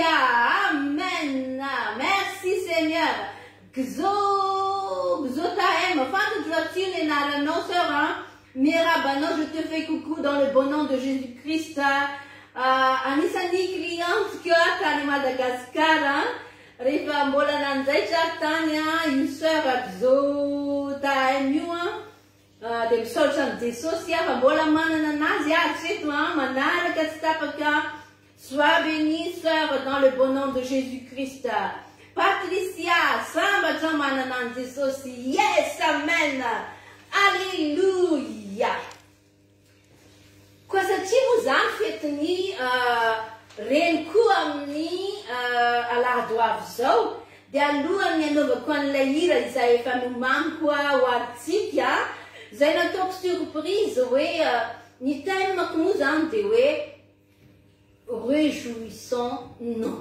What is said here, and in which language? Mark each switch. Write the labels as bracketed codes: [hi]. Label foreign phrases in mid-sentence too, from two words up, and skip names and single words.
[fr] Amen. Merci Seigneur. Xotaem, fin de Zotine et Nara, nos sœurs. Hein? Mirabano, je te fais coucou dans le bon nom de Jésus-Christ. [mg] Anisany [fr] cliente que à [mg] Madagascar, rehefa mbola nanjay tany [fr] une sœur [mg] Xotaem io de misaotra ny Jesosy fa mbola manana anazy hatreto manaraka tsy tapaka. [fr] Sois bénie sœur dans le bon nom de Jésus-Christ. Patricia, [mg] sambatra manana ny Jesosy. [en] Yes, amen. Alléluia. [mg] Koa satria moa zany fetiny reniko amin'ny aladoavy zao dia alohany anaovako an'ilay hira izay efa nomaniko ho aritsika zay nataoko surprise hoe ny thème-ko moa zany dia hoe réjouissons non.